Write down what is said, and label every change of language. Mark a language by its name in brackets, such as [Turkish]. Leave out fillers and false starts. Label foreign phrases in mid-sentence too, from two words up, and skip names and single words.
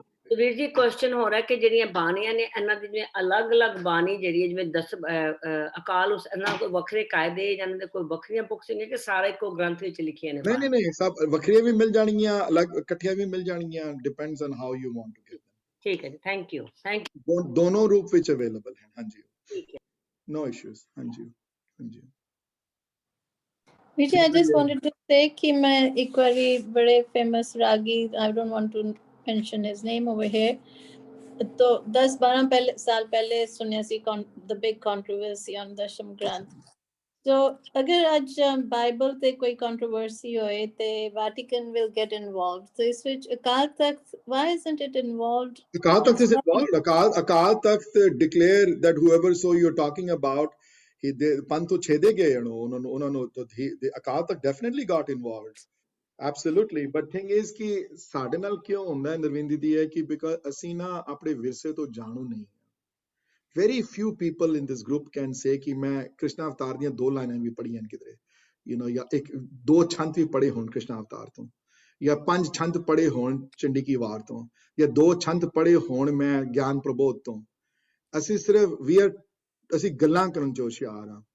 [Punjabi] ਵੀਰ ਜੀ ਕੁਐਸਚਨ ਹੋ ਰਿਹਾ ਕਿ ਜਿਹੜੀਆਂ ਬਾਣੀਆਂ ਨੇ ਇਹਨਾਂ ਦੀ ਜਿਵੇਂ ਅਲੱਗ-ਅਲੱਗ ਬਾਣੀ ਜਿਹੜੀ ਹੈ, ਜਿਵੇਂ 10 ਅਕਾਲ ਉਸ ਇਹਨਾਂ ਕੋਈ ਵੱਖਰੇ ਕਾਇਦੇ ਜਾਂ ਇਹਨਾਂ ਦੇ ਕੋਈ ਵੱਖਰੀਆਂ ਬੁੱਕਸ ਨੇ ਕਿ ਸਾਰੇ ਇੱਕੋ ਗ੍ਰੰਥ ਵਿੱਚ ਲਿਖੀਆਂ ਨੇ? ਨਹੀਂ, ਸਭ ਵੱਖਰੀਆਂ ਵੀ ਮਿਲ ਜਾਣਗੀਆਂ, ਅਲੱਗ ਇਕੱਠੀਆਂ ਵੀ ਮਿਲ ਜਾਣਗੀਆਂ, [English] depends on how you want to get. [Punjabi] ਠੀਕ ਹੈ ਜੀ, [English] thank you. [Punjabi] ਦੋਨੋਂ ਰੂਪ ਵਿੱਚ ਅਵੇਲੇਬਲ ਹੈ। ਹਾਂਜੀ, ਠੀਕ ਹੈ, [English] No issues. ਹਾਂਜੀ। Vijay, I just wanted to say [Punjabi] ਕਿ ਮੈਂ ਏਕ ਬਾਰੀ ਬੜੇ famous ਰਾਗੀ, [English] I don't want to mention his name over here, [Punjabi] ਤੋ 10-12 ਸਾਲ ਪਹਿਲੇ ਸੁਣਿਆ ਸੀ [English] the big controversy on [Punjabi] दशम ग्रंथ। ਤੋ ਅਗਰ ਆਜ ਬਾਈਬਲ ਤੇ ਕੋਈ controversy ਹੋਏ ਤੇ Vatican [English] will get involved। [Punjabi] ਤੋ ਇਸ ਵਿਚ ਅਕਾਲ ਤਖ਼ਤ, [English] why isn't it involved? Akal Takht is involved. Akal Takht declare that whoever so you're talking about, they [Punjabi] ਪੰਥ ਤੋਂ ਛੇਦੇ ਗਏ ਉਹਨਾਂ ਨੂੰ ਅਕਾਲ ਤੱਕ [English] definitely got involved. Absolutely. But thing is [Punjabi] ਕਿ ਸਾਡੇ ਨਾਲ ਕਿਉਂ ਹੁੰਦਾ ਹੈ ਨਰਵਿੰਦ ਦੀ ਹੈ ਕਿ because ਅਸੀਂ ਨਾ ਆਪਣੇ ਵਿਰਸੇ ਤੋਂ ਜਾਣੂ ਨਹੀਂ। [English] Very few people in this group can say [Punjabi] ਕਿ ਮੈਂ ਕ੍ਰਿਸ਼ਨ ਅਵਤਾਰ ਦੀਆਂ 2 ਲਾਈਨਾਂ ਵੀ ਪੜ੍ਹੀਆਂ ਕਿਧਰੇ, [English] you know, [Punjabi] ਜਾਂ 2 ਛੰਦ ਵੀ ਪੜ੍ਹੇ ਹੋਣ ਕ੍ਰਿਸ਼ਨ ਅਵਤਾਰ ਤੋਂ, ਜਾਂ 5 ਛੰਦ ਪੜ੍ਹੇ ਹੋਣ ਚੰਡੀ ਕੀ ਵਾਰ ਤੋਂ, ਜਾਂ 2 ਛੰਦ ਪੜ੍ਹੇ ਹੋਣ ਮੈਂ ਗਿਆਨ ਪ੍ਰਬੋਧ ਤੋਂ। ਅਸੀਂ ਸਿਰਫ ਅਸੀਂ ਗੱਲਾਂ ਕਰਨ ਚ ਹੁਸ਼ਿਆਰ ਹਾਂ।